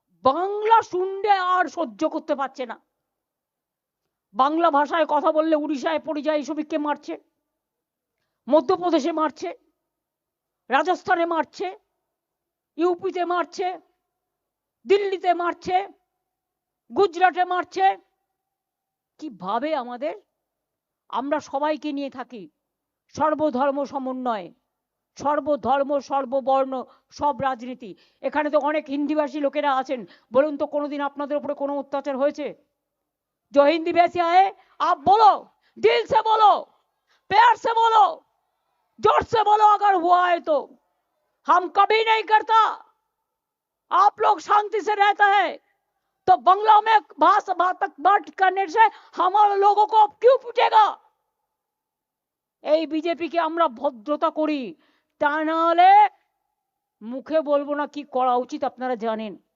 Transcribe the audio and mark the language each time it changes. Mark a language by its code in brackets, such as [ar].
[bn] বাংলা শুনলে আর সহ্য করতে পারছে না। বাংলা ভাষায় কথা বললে উড়িষ্যায় পরিযায়ী শ্রমিককে মারছে, মধ্যপ্রদেশে মারছে, রাজস্থানে মারছে, ইউপিতে মারছে, দিল্লিতে মারছে, গুজরাটে মারছে। কিভাবে আমাদের, আমরা সবাইকে নিয়ে থাকি, সর্বধর্ম সমন্বয়, সর্বধর্ম সর্ববর্ণ সব রাজনীতি। এখানে তো অনেক হিন্দিভাষী লোকেরা আছেন, বলুন তো কোনোদিন আপনাদের উপরে কোনো অত্যাচার হয়েছে? [hi] जो हिंदी वैसे आए आप बोलो, दिल से बोलो, प्यार से बोलो, जोर से बोलो अगर हुआ है तो। हम कभी नहीं करता। आप लोग शांति से रहता है तो बंगला में भाषा बात करने से हमारे लोगों को अब क्यों पूछेगा? [bn] এই বিজেপিকে আমরা ভদ্রতা করি, তা না হলে মুখে বলবো না কি করা উচিত আপনারা জানেন।